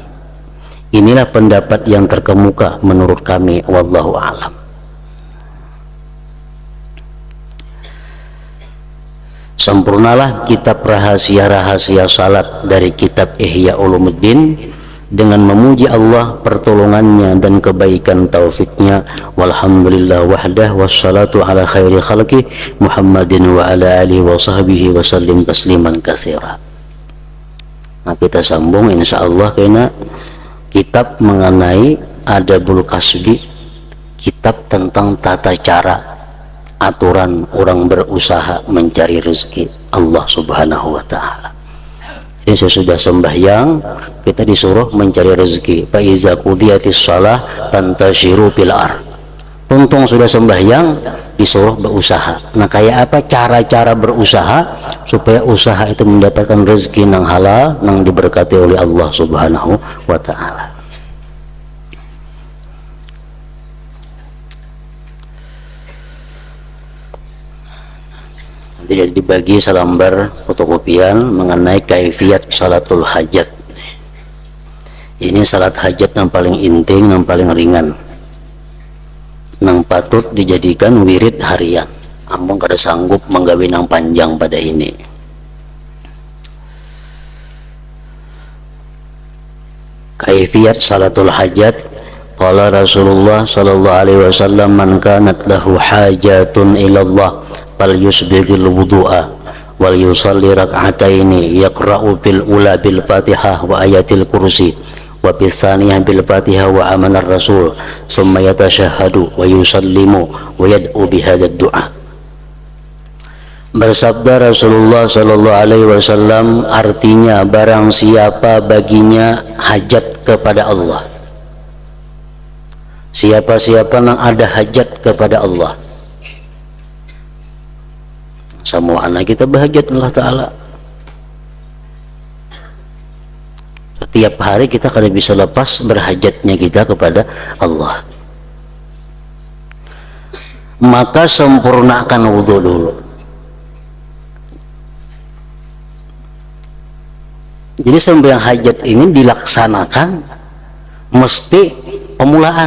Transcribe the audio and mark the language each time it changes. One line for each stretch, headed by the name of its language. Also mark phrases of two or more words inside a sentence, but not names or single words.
Indonesian: Inilah pendapat yang terkemuka menurut kami,
Arabic: والله أعلم.
Indonesian: Sempurnalah kitab rahasia-rahasia salat dari kitab Ihya Ulumuddin dengan memuji Allah, pertolongannya dan kebaikan taufiknya.
Arabic: والحمد لله وحده، والصلاة على خير خلق محمد وعلى آله وصحبه وسلم تسليما كثيرا.
Indonesian: Nah, kita sambung insyaallah kena kitab mengenai
Arabic: آداب الكسب,
Indonesian: kitab tentang tata cara aturan orang berusaha mencari rezeki Allah
Arabic: سبحانه وتعالى.
Indonesian: Jadi sesudah sembahyang kita disuruh mencari rezeki.
Arabic: فإذا قضيت الصلاة فانتشروا في الأرض.
Banjar: Tuntung sudah sembahyang disuruh berusaha.
Indonesian: Nah, kayak apa cara-cara berusaha supaya usaha itu mendapatkan rezeki yang halal, yang diberkati oleh Allah
Arabic: سبحانه وتعالى.
Indonesian: Jadi dibagi selembar fotokopian mengenai
Arabic: كيفية صلاة الحاجة.
Indonesian: Ini salat hajat yang paling inting, yang paling ringan, yang patut dijadikan wirid harian.
Banjar: Ampun kada sanggup menggawe yang panjang pada ini.
Arabic: كيفية صلاة الحاجة. قال رسول الله صلى الله عليه وسلم، من كانت له حاجة إلى الله فليسبغ الوضوء وليصل ركعتين يقرأ بالأولى بالفاتحة وآية الكرسي وبالثانية بالفاتحة وآمن الرسول ثم يتشهد ويسلم ويدعو بهذا الدعاء.
Indonesian: Bersabda Rasulullah
Arabic: صلى الله عليه وسلم,
Indonesian: artinya barang siapa baginya hajat kepada Allah, siapa-siapa yang ada hajat kepada Allah, semua anak kita berhajat Allah Ta'ala.
Banjar: Setiap hari kita kada bisa lepas berhajatnya kita kepada Allah.
Indonesian: Maka sempurnakan wudhu dulu. Jadi sembahyang hajat ini dilaksanakan mesti pemulaan.